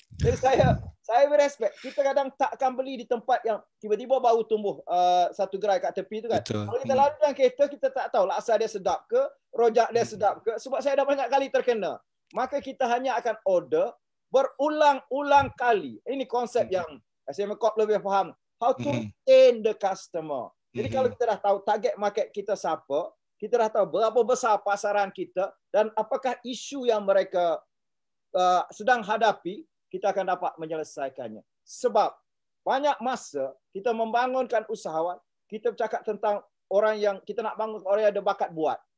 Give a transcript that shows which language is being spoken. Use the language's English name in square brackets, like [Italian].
[Malay] Jadi saya [English] with respect. [Malay] Kita kadang tak akan beli di tempat yang tiba-tiba baru tumbuh satu gerai kat tepi tu kan. Betul. Kalau kita lalu dengan kereta, kita tak tahu laksa dia sedap ke, rojak dia sedap ke. Sebab saya dah banyak kali terkena. Maka kita hanya akan order berulang-ulang kali. Ini konsep yang saya lebih faham. [English] How to retain the customer. [Malay] Jadi kalau kita dah tahu target market kita siapa, kita dah tahu berapa besar pasaran kita dan apakah isu yang mereka sedang hadapi, kita akan dapat menyelesaikannya. Sebab banyak masa kita membangunkan usahawan, kita bercakap tentang orang yang kita nak bangun, orang yang ada bakat buat.